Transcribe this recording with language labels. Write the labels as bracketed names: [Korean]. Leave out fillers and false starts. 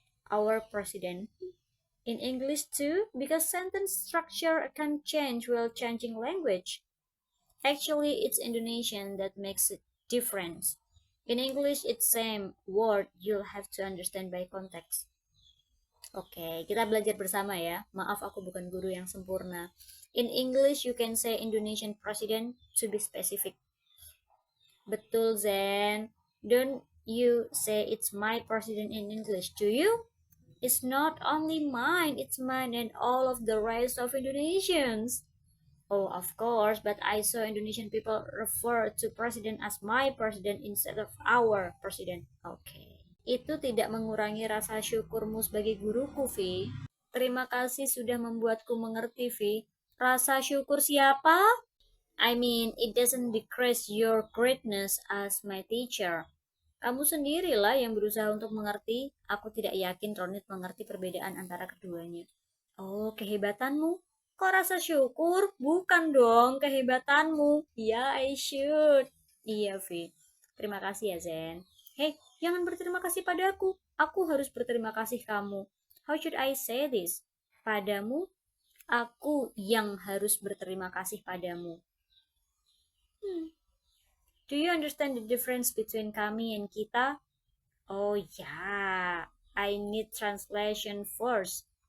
[English] Our president. In English too, because sentence structure can change while changing language. Actually, it's Indonesian that makes it different. In English, it's same word, you'll have to understand by context. [Indonesian] Oke, kita belajar bersama ya. Maaf aku bukan guru yang sempurna. [English] In English, you can say Indonesian president to be specific. Betul, Zen. Don't you say it's my president in English, do you? It's not only mine, it's mine and all of the rest of Indonesians. Oh, of course, but I saw Indonesian people refer to president as my president instead of our president. [Indonesian] Oke. Itu tidak mengurangi rasa syukurmu sebagai guruku, Vi. Terima kasih sudah membuatku mengerti, Vi. Rasa syukur siapa? [English] I mean, it doesn't decrease your greatness as my teacher. [Indonesian] Kamu sendirilah yang berusaha untuk mengerti. Aku tidak yakin Ronit mengerti perbedaan antara keduanya. Oh, kehebatanmu. Kok rasa syukur? Bukan dong, kehebatanmu. Ya, [English] I should. [Indonesian] Iya, Vi. Terima kasih ya, Zen. Hey, jangan berterima kasih padaku. Aku harus berterima kasih kamu. [English] How should I say this? [Indonesian] Padamu, aku yang harus berterima kasih padamu. [English] Do you understand the difference between kami and kita? Oh yeah, I need translation first.